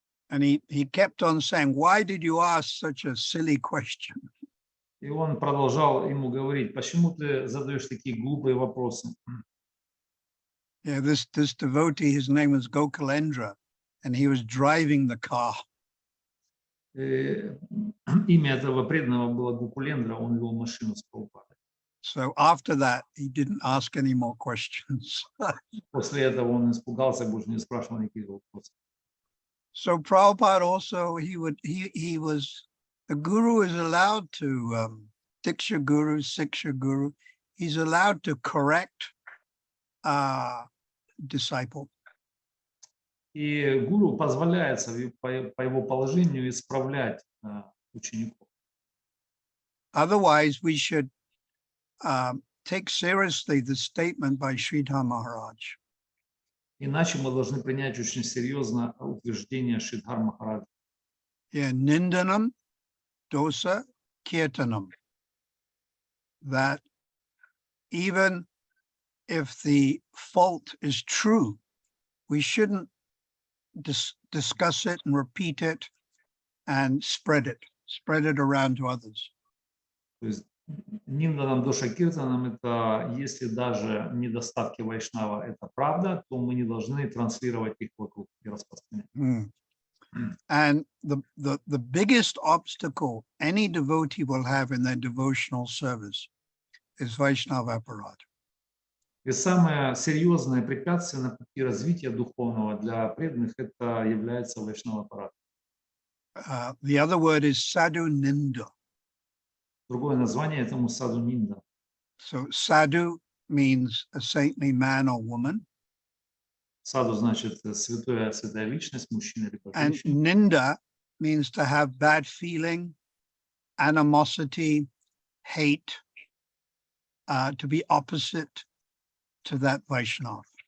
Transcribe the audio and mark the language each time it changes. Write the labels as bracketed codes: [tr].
[en] And he kept on saying, why did you ask such a silly question? [ru] И он продолжал ему говорить, почему ты задаешь такие глупые вопросы? [en] Yeah, this devotee, his name was Gokulendra, and he was driving the car. [ru] Имя этого преданного было Гокулендра, он вел машину с Прабхупадой. [en] So after that, he didn't ask any more questions. [ru] После этого он испугался, больше не спрашивал никаких вопросов. [en] So Prabhupada also, he was, the guru is allowed to, Diksha guru, Siksha guru, he's allowed to correct disciple. [ru] И гуру позволяется по его положению исправлять учеников. [en] Otherwise, we should take seriously the statement by Sridhar Maharaj. [ru] Иначе мы должны принять очень серьезно утверждение Шридхар Махараджа. [en] Yeah, Nindanam, Dosa, Kirtanam. That even if the fault is true, we shouldn't discuss it and repeat it and spread it around to others. [ru] То есть Нинданам, Доша, Киртанам — это если даже недостатки Вайшнава — это правда, то мы не должны транслировать их вокруг и распространять. [en] And the biggest obstacle any devotee will have in their devotional service is Vaishnava aparad. [ru] И самое серьезное препятствие на пути развития духовного для преданных — это является Вайшнава аппарат. [en] The other word is sadhu ninda. [ru] Другое название этому саду нинда. [en] So sadhu means a saintly man or woman. [ru] Саду значит святая личность, мужчина или [en] And [ru] женщина. [en] ninda means to have bad feeling, animosity, hate, to be opposite to that Vaishnava.